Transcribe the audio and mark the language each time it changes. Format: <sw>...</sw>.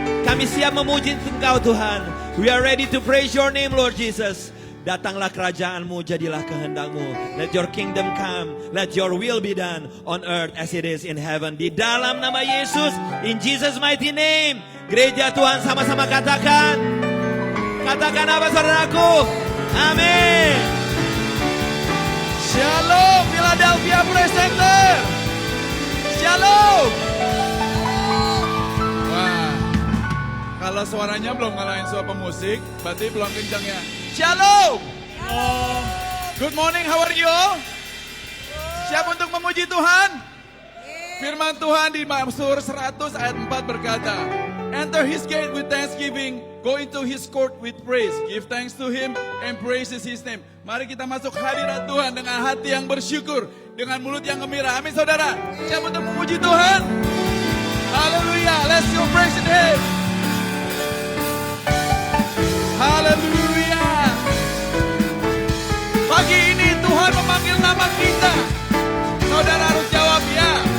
<id>Kami siap memuji Engkau Tuhan.</id> <en>We are ready to praise your name Lord Jesus.</en> <id>Datanglah kerajaan-Mu, jadilah kehendak-Mu.</id> <en>Let your kingdom come, let your will be done on earth as it is in heaven.</en> <id>Di dalam nama Yesus,</id> <en>in Jesus mighty name.</en> <id>Gereja Tuhan sama-sama katakan. Katakan apa saudaraku? Amin. Shalom Philadelphia Praise Center. Shalom. Wah, kalau suaranya belum ngalahin suara pemusik, berarti belum kencang ya. Shalom.</id> <en>Good morning, how are you all?</en> <id>Siap untuk memuji Tuhan? Firman Tuhan di Mazmur 100 ayat 4 berkata,</id> <en>enter his gate with thanksgiving, go into his court with praise. Give thanks to him and praises his name.</en> <id>Mari kita masuk hadirat Tuhan dengan hati yang bersyukur, dengan mulut yang gembira. Amin saudara. Siap untuk memuji Tuhan? Haleluya.</id> <en>Let's go praise him.</en> <id>Haleluya. Pagi ini Tuhan memanggil nama kita. Saudara harus jawab ya.</id>